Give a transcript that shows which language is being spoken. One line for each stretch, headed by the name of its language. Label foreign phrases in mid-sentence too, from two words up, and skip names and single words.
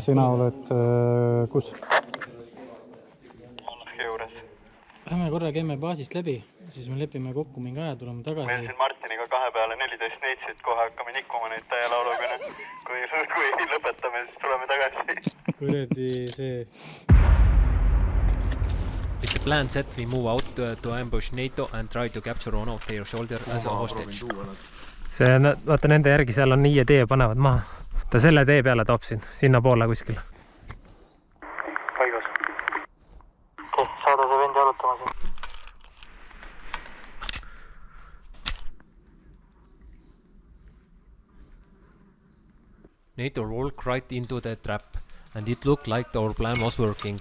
Estonian: Sina oled kus? Juures. Lähme korra käime baasist läbi, siis me lepime kokku mingi aja, tuleme tagasi. Meil siin Martiniga 2 peale 14 neitsid, kohe hakkame nikkuma neid täie lauluga. Kui lõpetame, siis tuleme tagasi. Kuredi see...
English: With the plan set, we move out to ambush NATO and try to capture one of their soldier as a hostage.
Estonian: See, vaata nende järgi, seal on IED panevad maha. Ta selle tee peale toob sinna poole kuskil. Paigas. Saada see vendi arutama siin.
English: NATO walked right into the trap and it looked like our plan was working.